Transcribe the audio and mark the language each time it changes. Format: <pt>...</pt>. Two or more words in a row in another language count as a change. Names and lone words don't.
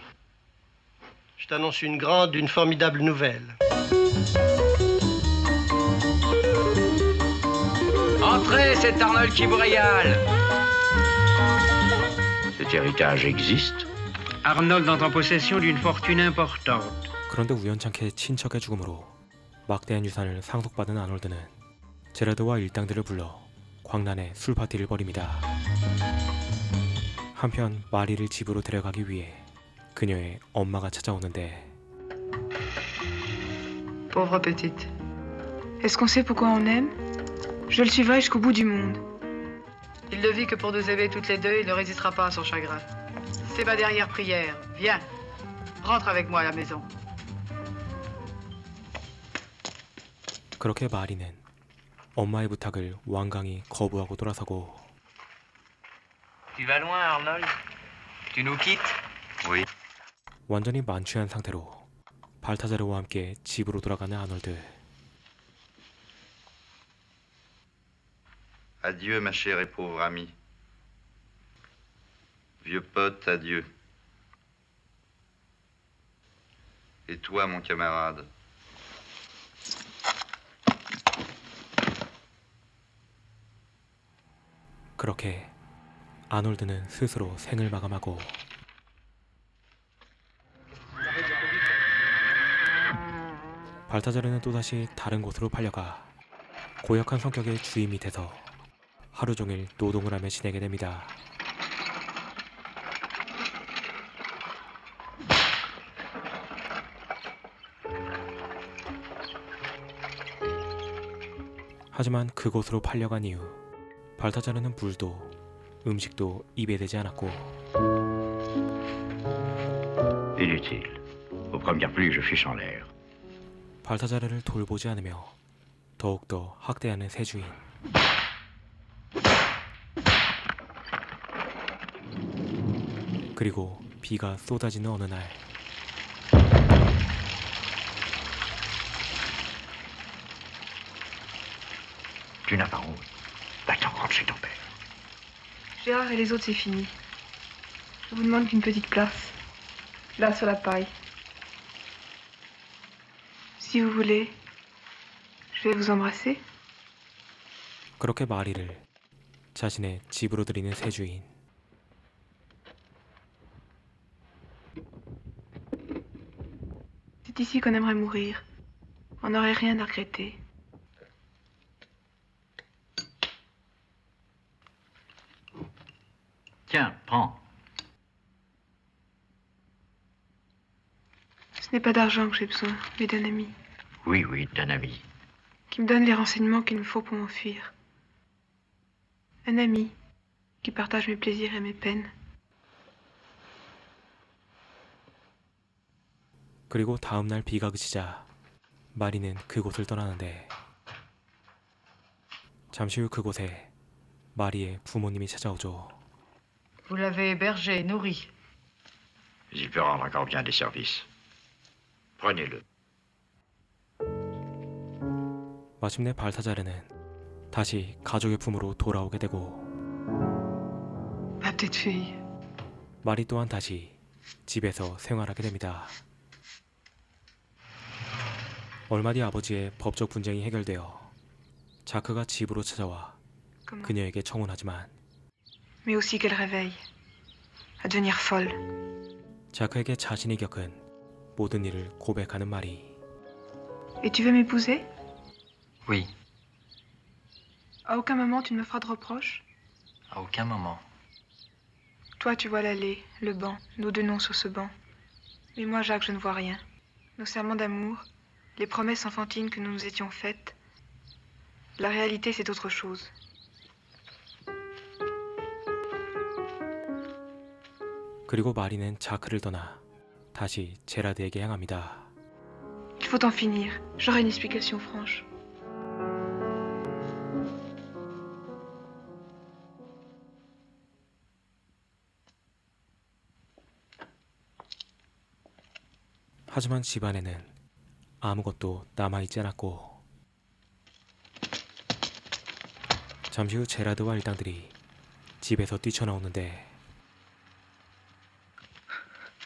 <fr>Je t'annonce une grande, une formidable nouvelle. Entrez, c'est Arnold qui vous régale. Cet héritage existe? Arnold entre en possession d'une fortune importante.</fr> <ko>그런데 우연찮게 친척의 죽음으로 막대한 유산을 상속받은 아놀드는 제라드와 일당들을 불러 광란의 술 파티를 벌입니다. 한편 마리를 집으로 데려가기 위해 그녀의 엄마가 찾아오는데</ko> <fr>Pauvre petite. Est-ce qu'on sait pourquoi on aime? Je le suivrai jusqu'au bout du monde. Il ne vit que pour nous aimer toutes les deux, il ne résistera pas à son chagrin. C'est ma dernière prière. Viens, rentre avec moi à la maison.</fr> <ko>그렇게 마리는 엄마의 부탁을 완강히 거부하고 돌아서고</ko> <fr>Tu vas loin, Arnold? Tu nous quittes? Oui.</fr> <ko>완전히 만취한 상태로 발타자르와 함께 집으로 돌아가는 아놀드.</ko> <fr>Adieu, ma chère et pauvre amie. Vieux pote, adieu. Et toi, mon camarade?</fr> <ko>그렇게 아놀드는 스스로 생을 마감하고 발타자르는 또다시 다른 곳으로 팔려가 고약한 성격의 주임이 돼서 하루 종일 노동을 하며 지내게 됩니다. 하지만 그곳으로 팔려간 이후 발타자르는 물도 음식도 입에 대지 않았고</ko> <fr>Inutile. Aux premières pluies, je fiche en l'air.</fr> <ko>발타자르를 돌보지 않으며 더욱더 학대하는 새 주인. 그리고 비가 쏟아지는 어느 날</ko> <fr>Tu n'as pas honte. Va-t'en, rentre chez ton père. Gérard et les autres, c'est fini. Je vous demande qu'une petite place. Là, sur la paille. Si vous voulez, je vais vous embrasser.</fr> <ko>그렇게 마리를 자신의 집으로 들이는 새 주인.</ko> <fr>C'est ici qu'on aimerait mourir. On n'aurait rien à regretter. Tiens, prends. Ce n'est pas d'argent que j'ai besoin, mais d'un ami. Oui, oui, d'un ami. Qui me donne les renseignements qu'il me faut pour m'enfuir. Un ami qui partage mes plaisirs et mes peines.</fr> <ko>그리고 다음날 비가 그치자 마리는 그곳을 떠나는데 잠시 후 그곳에 마리의 부모님이 찾아오죠.</ko> <fr>Vous l'avez hébergé, nourri. Il peut rendre encore bien des services. Prenez-le.</fr> <ko>마침내 발타자르는 다시 가족의 품으로 돌아오게 되고</ko> <fr>Ma petite fille.</fr> <ko>마리 또한 다시 집에서 생활하게 됩니다. 얼마 뒤 아버지의 법적 분쟁이 해결되어 자크가 집으로 찾아와 그녀에게 청혼하지만</ko> <fr>Mais aussi qu'elle réveille. À devenir folle.</fr> <ko>자크에게 자신이 겪은 모든 일을 고백하는 마리.</ko> <fr>Et tu veux m'épouser? Oui, À aucun moment tu ne me feras de reproches? à aucun moment. Toi, tu vois l'allée, le banc, nos deux noms sur ce banc. Mais moi, Jacques, je ne vois rien. Nos serments d'amour, les promesses enfantines que nous nous étions faites. La réalité, c'est autre chose.</fr> <ko>그리고 마리는 자크를 떠나 다시 제라드에게 향합니다.</ko> <fr>Il faut en finir. J'aurai une explication franche.</fr> <ko>하지만 집안에는 아무것도 남아있지 않았고 잠시 후 제라드와 일당들이 집에서 뛰쳐나오는데</ko>